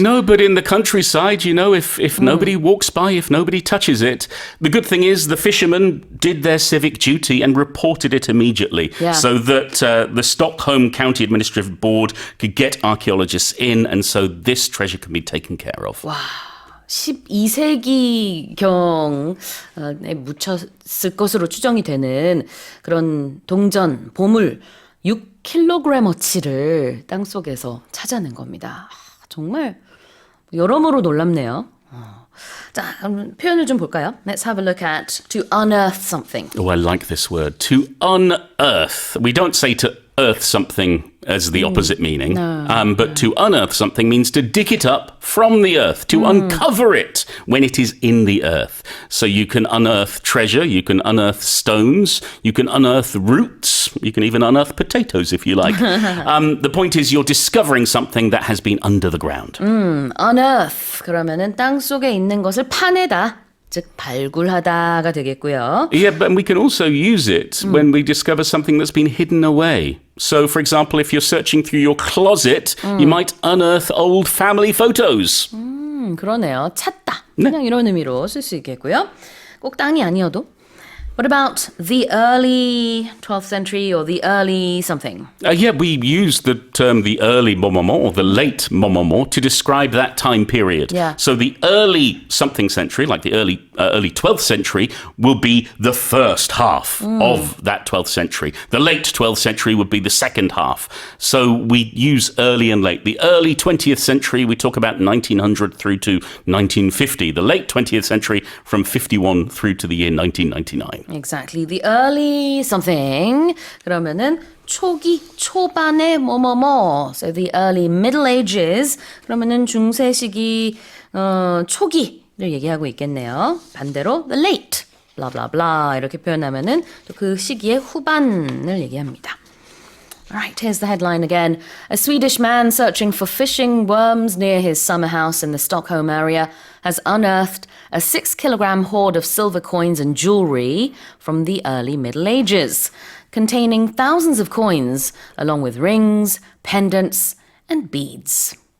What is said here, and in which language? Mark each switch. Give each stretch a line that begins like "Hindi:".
English: No, but in the countryside, you know, if nobody walks by, if nobody touches it, the good thing is the fishermen did their civic duty and reported it immediately so that the Stockholm County Administrative Board could get archaeologists in, and so this treasure can be taken care of.
Korean: 와. 12세기경에 묻혔을 것으로 추정이 되는 그런 동전, 보물 6kg어치를 땅속에서 찾아낸 겁니다. 정말 여러모로 놀랍네요. 자, 그럼 표현을 좀 볼까요?
English: Let's have a look at to unearth something. Oh, I like this word. To unearth. We don't say to earth something as the opposite meaning. But to unearth something means to dig it up from the earth, to uncover it when it is in the earth. So you can unearth treasure, you can unearth stones, you can unearth roots, you can even unearth potatoes if you like. The point is you're discovering something that has been under the ground.
Korean: Unearth 그러면은 땅 속에 있는 것을 파내다. 즉 발굴하다가 되겠고요.
English: Yeah, but we can also use it when we discover something that's been hidden away. So, for example, if you're searching through your closet, you might unearth old family photos.
Korean: 그러네요. 찾다. 그냥 이런 의미로 쓸 수 있겠고요. 꼭 땅이 아니어도.
English: What about the early 12th century or the early something? Yeah, we use the term the early moment or the late moment to describe that time period. Yeah. So the early something century, like the early 12th century, will be the first half of that 12th century. The late 12th century would be the second half. So we use early and late. The early 20th century, we talk about 1900 through to 1950. The late 20th century, from 51 through to the year 1999. Exactly. The early something.
Korean: 그러면은 초기, 초반의 뭐뭐뭐.
English: So the early Middle Ages.
Korean: 그러면은 중세 시기 초기를 얘기하고 있겠네요. 반대로
English: the late, blah blah blah
Korean: 이렇게 표현하면은 또 그 시기의 후반을 얘기합니다.
English: All right, here's the headline again. A Swedish man searching for fishing worms near his summer house in the Stockholm area has unearthed a 6-kilogram hoard of silver coins and jewelry from the early Middle Ages, containing thousands of coins, along with rings, pendants, and beads.